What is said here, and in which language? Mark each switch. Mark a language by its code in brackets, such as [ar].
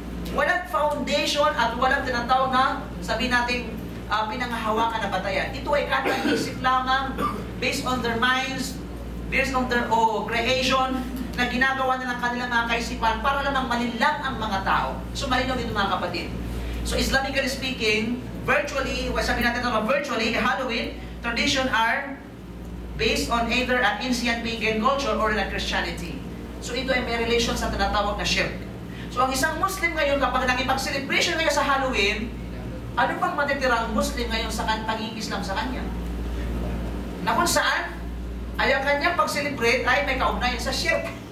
[tl] Walang foundation at walang tinatawag na sabihin natin pinangahawakan na batayan. Ito ay kata-isip lamang [en] based on their minds, based on their creation [tl] na ginagawa nilang kanilang mga kaisipan para lamang malinlang ang mga tao. So malinaw dito mga kapatid. [en] So Islamically speaking, virtually Halloween tradition are based on either an ancient pagan culture or a Christianity. [tl] So ito ay may relation sa tinatawag na shirk. So ang isang Muslim ngayon, kapag nakipag-celebration ngayon sa Halloween, ano pang matitirang Muslim ngayon sa pag-i-Islam sa kanya? Na kung saan, ay ang kanyang pag-celebrate ay may kaugnayan sa shirk.